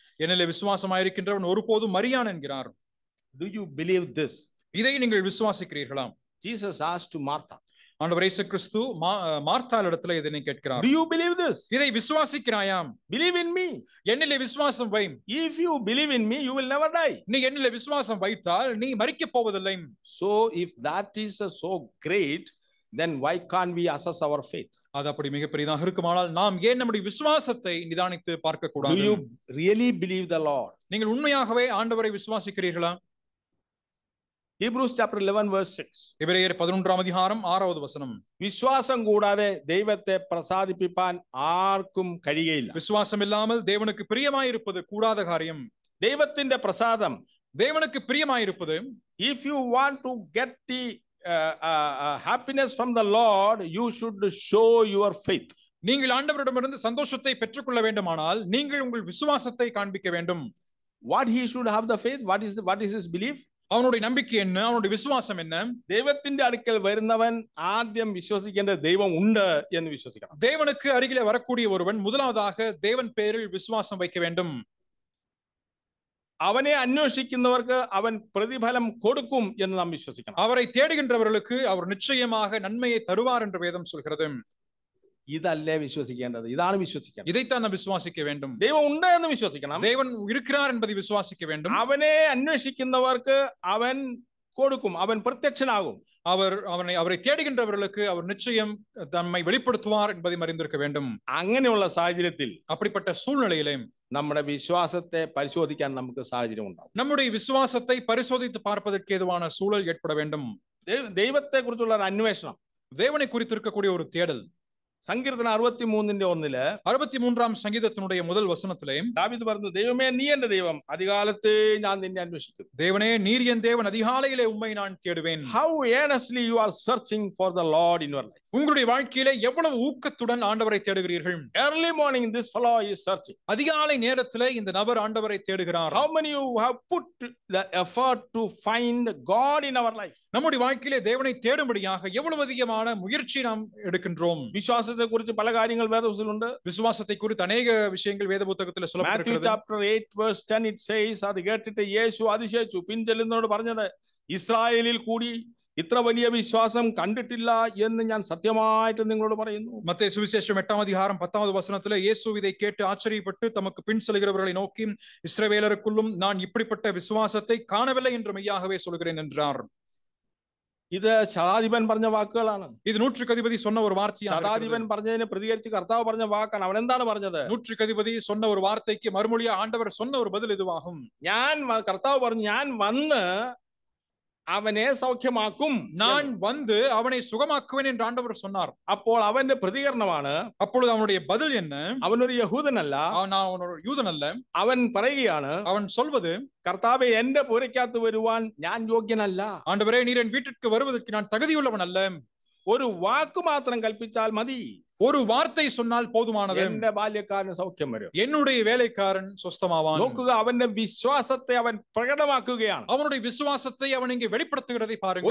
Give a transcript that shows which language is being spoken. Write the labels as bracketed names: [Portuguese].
[Tamil] என்னிலே விசுவாசமாயிருக்கின்றவன் ஒருபோதும் மரியான் என்கிறார். [English] Do you believe this? [Tamil] இதை நீங்கள் விசுவாசிக்கிறீர்களா? [English] Jesus asked to Martha. [Tamil] ஆண்டவர் இயேசு கிறிஸ்து மார்த்தாளிடத்தில் இதனை கேட்கிறார். [English] Do you believe this? [Tamil] இதை விசுவாசிக்கிறாயாம்? [English] Believe in me. [Tamil] என்னிலே விசுவாசம் வை. [English] If you believe in me, you will never die. [Tamil] நீ என்னிலே விசுவாசம் வைத்தால் நீ மரிக்கப் போவதில்லை. [English] So if that is so great, then why can't we assess our faith? [Tamil] அது அப்படி மிகப்பெரியதாக இருக்குமானால் நாம் ஏன் நம்முடைய விசுவாசத்தை நிதானித்து பார்க்க கூடாது? [English] Do you really believe the Lord? [Tamil] நீங்கள் உண்மையாகவே ஆண்டவரை விசுவாசிக்கிறீர்களா? [English] Hebrews chapter 11 verse 6. [Tamil] எபிரேயர் 11ஆம் அதிகாரம் 6வது வசனம். [Malayalam] വിശ്വാസം കൂടാതെ ദൈവത്തെ പ്രസാദിപ്പിക്കാൻ ആർക്കും കഴിയില്ല. [Tamil] விசுவாசம் இல்லாமல் தேவனுக்கு பிரியமாயிருப்பது கூடாத காரியம். [Malayalam] ദൈവത്തിന്റെ പ്രസാദം, [Tamil] தேவனுக்கு பிரியமாயிருப்பது, [English] if you want to get the happiness from the Lord, you should show your faith. [Tamil] நீங்கள் ஆண்டவரிடமிருந்து சந்தோஷத்தை பெற்றுக்கொள்ள வேண்டுமானால் நீங்கள் உங்கள் விசுவாசத்தை காண்பிக்க வேண்டும். [English] What he should have the faith? What is his belief? [Tamil] அவனுடைய நம்பிக்கை என்ன? அவனுடைய விசுவாசம் என்ன? [Malayalam] ദൈവത്തിന്റെ അടുക്കൽ വരുന്നവൻ ആദ്യം വിശ്വസിക്കേണ്ട ദൈവം ഉണ്ട് എന്ന് വിശ്വസിക്കണം. [Tamil] தேவனுக்கு அருகிலே வரக்கூடிய ஒருவன் முதலாவதாக தேவன் பேரில் விசுவாசம் வைக்க வேண்டும். [Malayalam] അവനെ അന്വേഷിക്കുന്നവർക്ക് അവൻ പ്രതിഫലം കൊടുക്കും എന്ന് നാം വിശ്വസിക്കണം. [Tamil] அவரை தேடுகின்றவர்களுக்கு அவர் நிச்சயமாக நன்மையை தருவார் என்று வேதம் சொல்கிறது. [Malayalam] ഇതല്ലേ വിശ്വസിക്കേണ്ടത്? ഇതാണ് വിശ്വസിക്കേണ്ടത്. [Tamil] இதைத்தான் நாம் விசுவாசிக்க வேண்டும். [Malayalam] ദൈവം ഉണ്ട് എന്ന് വിശ്വസിക്കണം. [Tamil] தேவன் இருக்கிறார் என்பதை விசுவாசிக்க வேண்டும். [Malayalam] അവനെ അന്വേഷിക്കുന്നവർക്ക് അവൻ കൊടുക്കും, അവൻ പ്രത്യക്ഷനാകും. [Tamil] அவரை தேடுகின்றவர்களுக்கு அவர் நிச்சயம் தம்மை வெளிப்படுத்துவார் என்பதை அறிந்திருக்க வேண்டும். [Malayalam] അങ്ങനെയുള്ള സാഹചര്യത്തിൽ, [Tamil] அப்படிப்பட்ட சூழ்நிலையிலே [Malayalam] നമ്മുടെ വിശ്വാസത്തെ പരിശോധിക്കാൻ നമുക്ക് സാഹചര്യം ഉണ്ടാവും. [Tamil] நம்முடைய விசுவாசத்தை பரிசோதித்து பார்ப்பதற்கு ஏதுவான சூழல் ஏற்பட வேண்டும். [Malayalam] ദൈവത്തെ കുറിച്ചുള്ള ഒരു അന്വേഷണം, [Tamil] தேவனை குறித்து இருக்கக்கூடிய ஒரு தேடல். [Malayalam] സങ്കീർത്തനം 63:1 [Tamil] 63ஆம் சங்கீதத்தினுடைய முதல் வசனத்திலே [Malayalam] ദാവീദ് പറഞ്ഞു, ദൈവമേ നീ എന്റെ ദൈവം, அதிகாலത്തെ ഞാൻ നിന്നെ അന്വേഷിക്കും. [Tamil] தேவனே நீர் என் தேவன், அதிகாலையிலே உம்மை நான் தேடுவேன். [English] How earnestly you are searching for the Lord in your life. [Tamil] உங்களுடைய வாழ்க்கையிலே எவ்வளவு ஊக்கத்துடன் ஆண்டவரை தேடுகிறீர்கள். [English] Early morning this fellow is searching. [Tamil] அதிகாலை நேரத்திலே இந்த நபர் ஆண்டவரை தேடுகிறார். [English] How many you have put the effort to find God in our life? [Tamil] நம்முடைய வாழ்க்கையிலே தேவனை தேடும்படியாக எவ்வளவு அதிகமான முயற்சி நாம் எடுக்கின்றோம். [Malayalam] വിശ്വാസത്തെ കുറിച്ച് പല കാര്യങ്ങൾ വേദപുസ്തകത്തിലുണ്ട്. [Tamil] விசுவாசத்தை குறித்து അനേക விஷயங்கள் [Malayalam] വേദ പുസ്തകത്തിൽ [English] Matthew chapter 8 verse 10 it says, [Malayalam] അത് കേട്ടിട്ട് യേശു അതിശയിച്ചു, പിൻചെല്ലുന്നവരോട് പറഞ്ഞത്, ഇസ്രായേലിൽ കൂടി ഇത്ര വലിയ വിശ്വാസം കണ്ടിട്ടില്ല എന്ന് ഞാൻ സത്യമായിട്ട് നിങ്ങളോട് പറയുന്നു. [Tamil] மத்தேயு சுவிசேஷம் 8ஆம் அதிகாரம் 10வது வசனத்திலே இயேசு இதை கேட்டு ஆச்சரியப்பட்டு தமக்கு பின் செல்கிறவர்களை நோக்கி, இஸ்ரவேலருக்குள்ளும் நான் இப்படிப்பட்ட விசுவாசத்தை காணவில்லை என்று மெய்யாகவே சொல்கிறேன் என்றார். [Malayalam] ഇത് ശതാധിപൻ പറഞ്ഞ വാക്കുകളാണ്. [Tamil] இது நூற்றுக்கு அதிபதி சொன்ன ஒரு வார்த்தைയാണ്. [Malayalam] ശതാധിപൻ പറഞ്ഞതിനെ പ്രതികരിച്ച് കർത്താവ് പറഞ്ഞ വാക്കാണ്. അവൻ എന്താണ് പറഞ്ഞത്? [Tamil] நூற்றுக்கு அதிபதி சொன்ன ஒரு வார்த்தைக்கு மறுமொழியா ஆண்டவர் சொன்ன ஒரு பதில் இதுவாகும். [Malayalam] കർത്താവ് പറഞ്ഞു, ഞാൻ വന്ന് അവനെ സൗഖ്യമാക്കും, [Tamil] நான் வந்து அவனை சுகமாக்குவேன் என்று ஆண்டவர் சொன்னார். [Malayalam] അപ്പോൾ അവന്റെ പ്രതികരണമാണ്, [Tamil] அப்பொழுது அவனுடைய பதில் என்ன? [Malayalam] അവനൊരു യഹൂദനല്ല, [Tamil] அவன் ஒரு யூதன் அல்ல. [Malayalam] അവൻ പറയുകയാണ്, [Tamil] அவன் சொல்வது, [Malayalam] കർത്താവേ എന്റെ പുരയ്ക്കകത്ത് വരുവാൻ ഞാൻ യോഗ്യനല്ല. [Tamil] ஆண்டவரே நீர் என் வீட்டிற்கு வருவதற்கு நான் தகுதியுள்ளவன் அல்ல. [Malayalam] ഒരു വാക്ക് മാത്രം കൽപ്പിച്ചാൽ മതി, [Tamil] ஒரு வார்த்தை சொன்னால் போதுமானது, [Malayalam] എന്റെ ബാല്യക്കാരന് സൗഖ്യം വരും, [Tamil] என்னுடைய வேலைக்காரன் சொஸ்தமாவான். [Malayalam] നോക്കുക, അവന്റെ വിശ്വാസത്തെ അവൻ പ്രകടമാക്കുകയാണ്. [Tamil] அவனுடைய விசுவாசத்தை அவன் இங்கே வெளிப்படுத்துகிறதை பாருங்கள்.